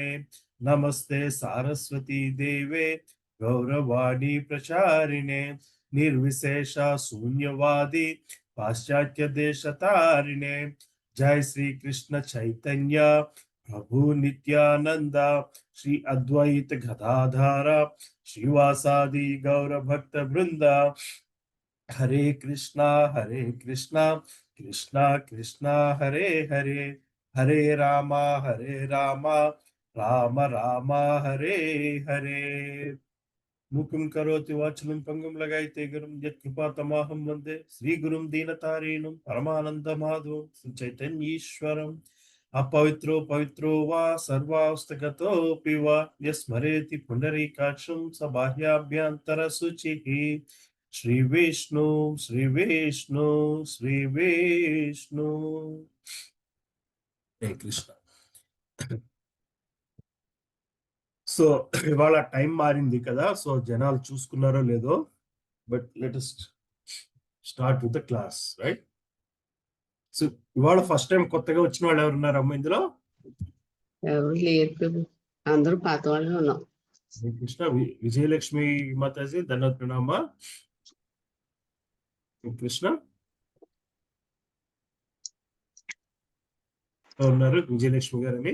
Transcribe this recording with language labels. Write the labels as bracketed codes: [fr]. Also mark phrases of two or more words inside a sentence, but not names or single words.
[sa] नमस्ते सारस्वती देवे गौरवाणी प्रचारिणे निर्विशेष शून्यवादी पाश्चात्य देश तारिणे। जय श्री कृष्ण चैतन्य प्रभु नित्यानंद श्री अद्वैत गदाधर श्रीवासादि गौर भक्त वृंदा हरे कृष्णा कृष्णा कृष्णा हरे हरे हरे रामा राम राम हरे हरे। मुखं करोति वाचनं पंगुं लगायते गुरुं यत्कृपातमहं वन्दे श्रीगुरुं दीनतारिणं परमानन्दमाधवं चैतन्यीश्वरम्। अपवित्रो पवित्रो वा सर्वावस्थगतोऽपि वा यस्मरेति पुण्डरीकाक्षं स बाह्याभ्यन्तरशुचिः। श्रीविष्णु श्रीविष्णु श्रीविष्णु। हे कृष्ण। [te] సో ఇవాళ టైం మారింది కదా, సో జనాలు చూసుకున్నారో లేదో, [en] But let us start with the class, right? [te] సో ఇవాళ ఫస్ట్ టైం కొత్తగా వచ్చిన వాళ్ళు ఎవరున్నారమ్మా ఇందులో? ఎవరు లేరు ప్రభు, అందరూ పాత వాళ్ళే ఉన్నాం. కృష్ణ, విజయలక్ష్మి మాతాజీ ధన్యవాదమ్మ. కృష్ణ ఉన్నారు, విజయలక్ష్మి గారని.